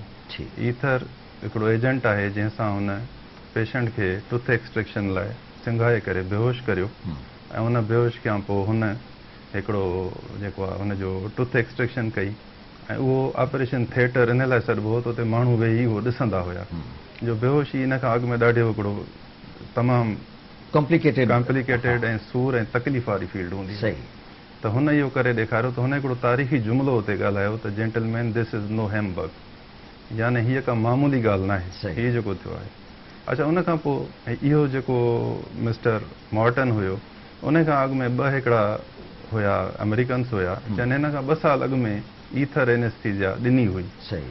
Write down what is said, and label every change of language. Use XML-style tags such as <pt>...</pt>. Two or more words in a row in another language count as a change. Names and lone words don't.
<sd>ईथर हिकिड़ो एजेंट आहे जंहिंसां हुन पेशेंट खे</sd> <en>tooth extraction</en> <sd>लाइ सिंघाए करे बेहोश करियो ऐं उन बेहोश खां पोइ हुन हिकिड़ो जेको आहे हुनजो</sd> <en>tooth extraction</en> <sd>कई ऐं उहो</sd> <en>operation theatre</en> <sd>इन लाइ सॾिबो हो त उते माण्हू वेही उहो ॾिसंदा हुया। जो बेहोशी इन खां अॻु में ॾाढो हिकिड़ो तमामु कॉम्प्लिकेटेड ऐं सूर ऐं तकलीफ़ वारी फील्ड हूंदी। त हुन इहो करे ॾेखारियो त हुन हिकिड़ो तारीख़ी जुमिलो हुते ॻाल्हायो त</sd> <en>gentlemen this is no humbug,</en> <sd>यानी हीअ का मामूली ॻाल्हि न आहे, सही। हीअ जेको थियो आहे। अच्छा, उन खां पोइ इहो जेको मिस्टर मॉर्टन हुयो, उन खां अॻु में ॿ हिकिड़ा हुया अमेरिकन्स हुया जंहिं हिन खां 2 साल अॻु में</sd> <en>ether anesthesia</en> <sd>ॾिनी हुई। सही।</sd>